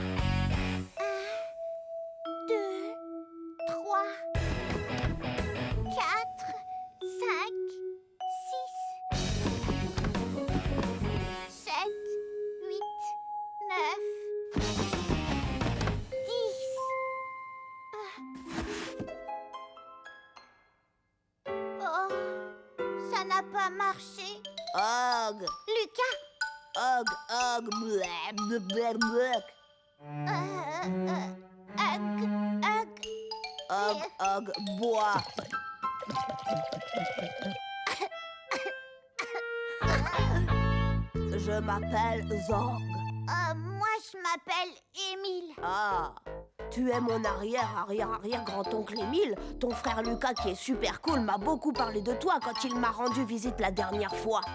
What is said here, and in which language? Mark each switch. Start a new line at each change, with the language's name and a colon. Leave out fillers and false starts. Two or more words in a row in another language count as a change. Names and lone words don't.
French: 2, 3, 4, 5, 6, 7, 8, 9, 10. Oh, ça n'a pas marché. Hug, Lucas? hug, hug, bleh, bleh, bleh, bleh. Hug. Hug, hug, bois. Je m'appelle Zorg. Moi, je m'appelle Émile. Ah, tu es mon arrière-grand-oncle Émile. Ton frère Lucas, qui est super cool, m'a beaucoup parlé de toi quand il m'a rendu visite la dernière fois.